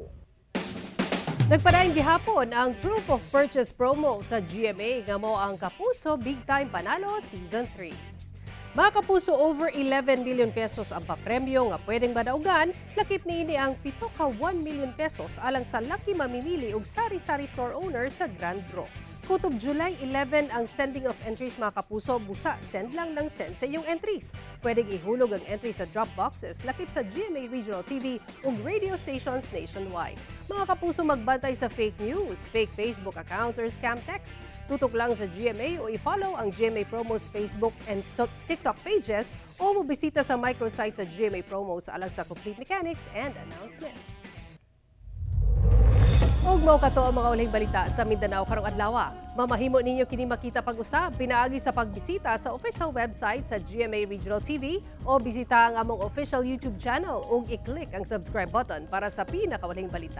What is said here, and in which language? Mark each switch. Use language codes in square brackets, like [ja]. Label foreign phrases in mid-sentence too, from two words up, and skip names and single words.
[ceb] Nagpadayon gihapon ang Proof of Purchase promo sa GMA nga mao ang Kapuso Big Time Panalo Season 3. Mga kapuso, [en] over 11 million pesos [ceb] ang papremyo nga pwedeng madaugan, lakip niini ang 7 ka [en] 1 million pesos [ceb] alang sa lucky mamimili og sari-sari [en] store owner [ceb] sa Grand Draw. Kutob July 11 ang [en] sending of entries [ceb] mga kapuso, busa send lang ng send sa iyong entries. Pwedeng ihulog ang entry sa [en] drop boxes [ceb] lakip sa GMA Regional TV ug [en] radio stations nationwide. [ceb] Mga kapuso, magbantay sa [en] fake news, fake Facebook accounts or scam texts. [ceb] Tutok lang sa GMA o i-follow ang GMA Promos [en] Facebook and TikTok pages [ceb] o mobisita sa microsite sa GMA Promos alang sa [en] complete mechanics and announcements. [ceb] Ug mao kato ang mga ulihing balita sa Mindanao karong adlaw. Mamahimo ninyo kini makita pag-usab pinaagi sa pagbisita sa [en] official website [ceb] sa GMA Regional TV o bisita ang among [en] official YouTube channel [ceb] ug i-click ang [en] subscribe button [ceb] para sa pinakaulihing balita.